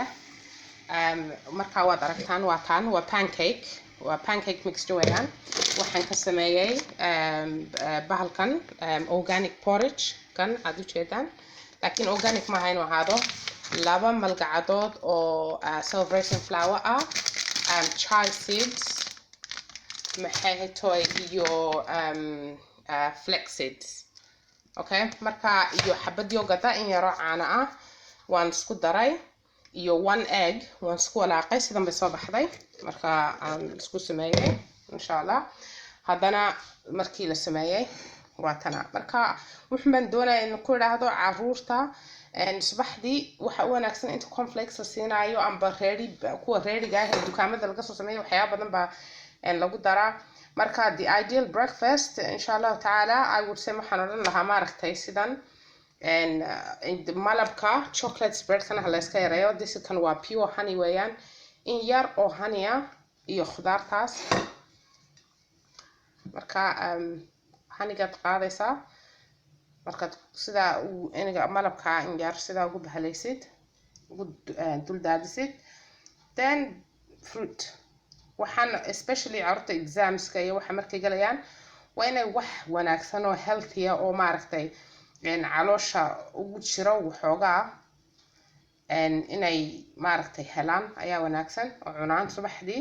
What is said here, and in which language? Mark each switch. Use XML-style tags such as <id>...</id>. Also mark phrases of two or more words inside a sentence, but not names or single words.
<so>marka waad aragtaan waa</so> <en>pancake mixed</en> <so>weeyaan. waxaan ka sameeyay bahalkan</so> <en>organic porridge</en> <so>kan aad u jeedaan, laakiin organic maaha inuu ahaado 2 malgacadood oo</so> <en>celebration flour</en> <so>ah,</so> <en>chai seeds,</en> <so>maxay iyo</so> <en>flax seeds.</en> <so>okay, marka iyo xabad yogurt in yaro caano ah waan isku daray iyo 1 egg waan isku walaaqay sidan bay soo baxday. marka aan isku sameeyay</so> <ar>إن شاء الله.</ar> <so>haddana markii la sameeyay waa tana. marka wuxuu baan doonayaa in ku raahdo caruurta subaxdii waxa u wanaagsan inta cornflakes la siinayo amba kuwa reeriga ah dukaamada laga soo sameeyo waxyaabo badan baa lagu daraa. marka</so> <en>the ideal breakfast</en> <ar>إن شاء الله تعالى</ar> <en>I would say</en> <so>waxaan oran lahaa maaragtay sidan malabka chocolate spread kana la iska yareeyo. this kan waa</so> <en>pure honey</en> <so>weeyaan, in yar oo honey ah iyo khudaartaas. marka honeygaad qaadaysaa markaad sida iniga malabka in yar sida ugu bahalaysid ugu dul daadisid,</so> <en>then fruit.</en> <so>waxaan especially carruurta examska iyo waxa markay galayaan waa inay wax wanaagsan oo healthy ah oo maaragtay caloosha ugu jiro waxoogaa inay maaragtay helaan ayaa wanaagsan oo cunaan subaxdii.</so>